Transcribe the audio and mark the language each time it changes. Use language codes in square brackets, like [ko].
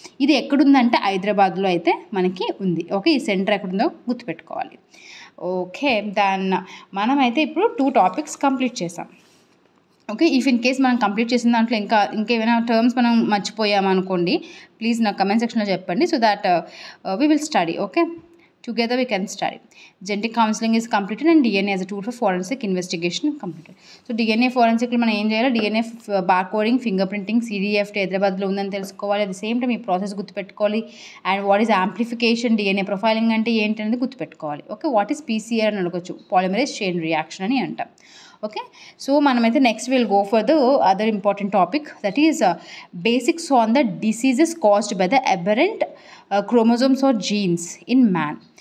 [te] ఇది ఎక్కడుందంటే హైదరాబాద్లో అయితే మనకి ఉంది. ఓకే, ఈ సెంటర్ ఎక్కడుందో గుర్తుపెట్టుకోవాలి. ఓకే, మనమైతే ఇప్పుడు 2 టాపిక్స్ కంప్లీట్ చేసాం. ఓకే, [en] if in case [te] మనం కంప్లీట్ చేసిన దాంట్లో ఇంకేమైనా టర్మ్స్ మనం మర్చిపోయామనుకోండి, ప్లీజ్ నాకు కమెంట్ సెక్షన్లో చెప్పండి. [en] So that we will study. Okay, together we can study. Genetic counseling is completed and DNA as a tool for forensic investigation completed. [te] So DNA forensic lo మనం ఏం చేయాలి, DNA barcoding, finger printing, CDFD హైదరాబాద్లో ఉందని తెలుసుకోవాలి. [en] at the same time [te] ఈ process గుర్తుపెట్టుకోవాలి. [en] and what is amplification, DNA profiling [te] అంటే ఏంటి అనేది గుర్తుపెట్టుకోవాలి. [en] okay, what is PCR [te] అని అడగచ్చు, [en] polymerase chain reaction [te] అని అంటాం. [en] okay, so [te] మనమైతే [en] Next will go for the other important topic, that is basics on the diseases caused by the aberrant chromosomes or genes in man.